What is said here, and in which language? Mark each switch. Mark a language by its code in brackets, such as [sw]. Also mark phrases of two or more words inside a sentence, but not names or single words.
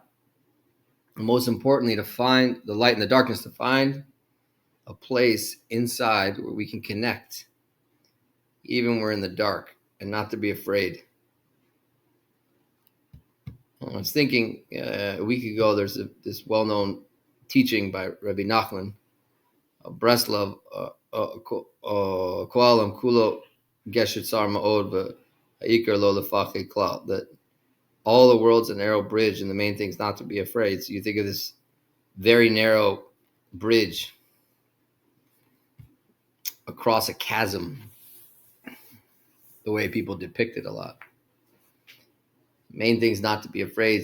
[en] And most importantly, to find the light in the darkness, to find a place inside where we can connect, even when we're in the dark, and not to be afraid. I was thinking a week ago, there's this well-known teaching by Rebbe Nachman, Breslov, [he] כל העולם כולו גשר צר מאוד והעיקר לא לפחד כלל, [en] that all the world's a narrow bridge, and the main thing is not to be afraid. So you think of this very narrow bridge across a chasm, the way people depict it a lot. Main thing is not to be afraid.